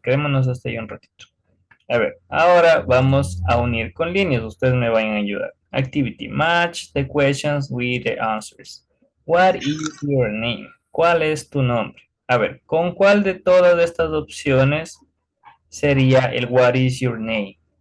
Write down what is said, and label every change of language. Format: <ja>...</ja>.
<es>Quedémonos hasta ahí un ratito. A ver, ahora vamos a unir con líneas. Ustedes me van a ayudar. Activity.</es> <en>Match the questions with the answers. What is your name?</en> <es>¿Cuál es tu nombre? A ver, ¿con cuál de todas estas opciones sería el</es> <en>what is your name?</en>